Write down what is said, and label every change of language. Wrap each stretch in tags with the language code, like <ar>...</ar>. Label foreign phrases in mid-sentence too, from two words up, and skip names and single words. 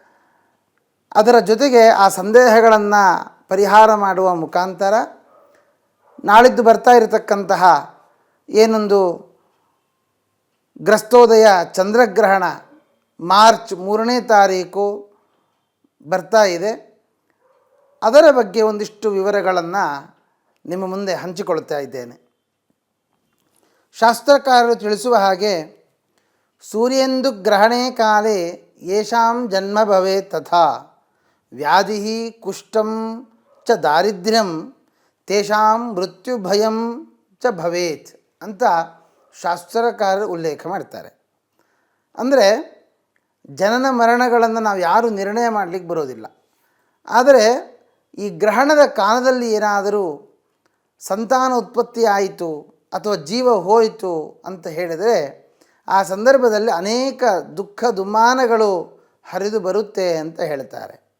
<kn>ಅದರ ಜೊತೆಗೆ ಆ ಸಂದೇಹಗಳನ್ನು ಪರಿಹಾರ ಮಾಡುವ ಮುಖಾಂತರ ನಾಳಿದ್ದು ಬರ್ತಾ ಇರತಕ್ಕಂತಹ ಏನೊಂದು ಗ್ರಸ್ತೋದಯ ಚಂದ್ರಗ್ರಹಣ ಮಾರ್ಚ್ 3ನೇ ತಾರೀಕು ಬರ್ತಾ ಇದೆ. ಅದರ ಬಗ್ಗೆ ಒಂದಿಷ್ಟು ವಿವರಗಳನ್ನು ನಿಮ್ಮ ಮುಂದೆ ಹಂಚಿಕೊಳ್ತಾ ಇದ್ದೇನೆ. ಶಾಸ್ತ್ರಕಾರರು ತಿಳಿಸುವ ಹಾಗೆ,</kn> <sa>ಸೂರ್ಯೇಂದು ಗ್ರಹಣೇ ಕಾಲೇ ಯೇಷಾಂ ಜನ್ಮ ಭವೇತ್ ತಥಾ ವ್ಯಾಧಿ ಕುಷ್ಠಂ ಚ ದಾರಿದ್ರ್ಯಂ ತೇಷಾಂ ಮೃತ್ಯುಭಯಂ ಚ ಭವೇತ್</sa> <kn>ಅಂತ ಶಾಸ್ತ್ರಕಾರರು ಉಲ್ಲೇಖ ಮಾಡ್ತಾರೆ. ಅಂದರೆ ಜನನ ಮರಣಗಳನ್ನು ನಾವು ಯಾರೂ ನಿರ್ಣಯ ಮಾಡಲಿಕ್ಕೆ ಬರೋದಿಲ್ಲ. ಆದರೆ ಈ ಗ್ರಹಣದ ಕಾಲದಲ್ಲಿ ಏನಾದರೂ ಸಂತಾನ ಉತ್ಪತ್ತಿ ಆಯಿತು ಅಥವಾ ಜೀವ ಹೋಯಿತು ಅಂತ ಹೇಳಿದರೆ, ಆ ಸಂದರ್ಭದಲ್ಲಿ ಅನೇಕ ದುಃಖ ದುಮ್ಮಾನಗಳು ಹರಿದು ಬರುತ್ತೆ ಅಂತ ಹೇಳ್ತಾರೆ.</kn>